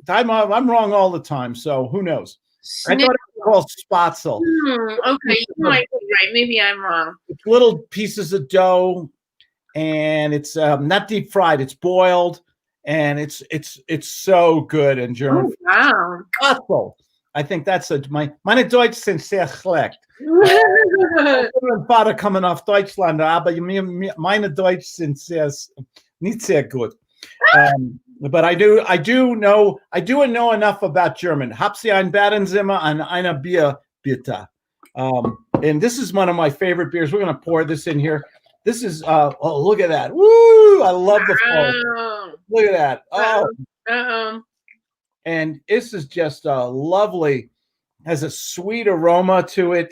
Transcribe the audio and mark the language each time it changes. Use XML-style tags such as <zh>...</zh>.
<en>I'm wrong all the time, so who knows? I thought it was called Spatzel. Okay, you might be right. Maybe I'm wrong. It's little pieces of dough, and it's not deep fried. It's boiled, and it's so good in German. Oh, wow. Spatzel. I think that's</en> <de>meine Deutsch sind sehr schlecht. Mein Vater kommen auf Deutschland, aber meine Deutsch sind nicht sehr gut.</de> <en>But I do know enough about German.</en> <de>Haben Sie ein Badenzimmer an einer Bier, bitte?</de> <en>And this is one of my favorite beers. We're going to pour this in here. This is, look at that. Woo! I love the foam. Look at that. Oh. Uh-oh. And this is just a lovely has a sweet aroma to it.</en>